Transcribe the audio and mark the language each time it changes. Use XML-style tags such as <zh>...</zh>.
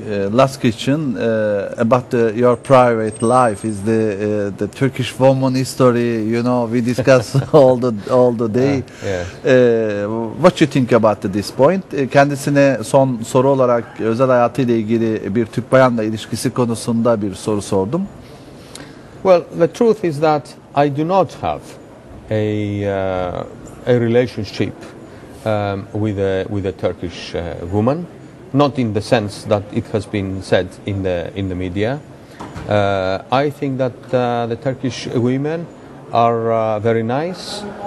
<en>Last question about your private life. Is the Turkish woman history? You know, we discuss all the day. What you think about this point?</en> <tr>Kendisine son soru olarak özel hayatıyla ilgili bir Türk bayanla ilişkisi konusunda bir soru sordum.</tr> <en>Well, the truth is that I do not have a relationship with a Turkish woman. Not in the sense that it has been said in the media. I think that the Turkish women are very nice.</en>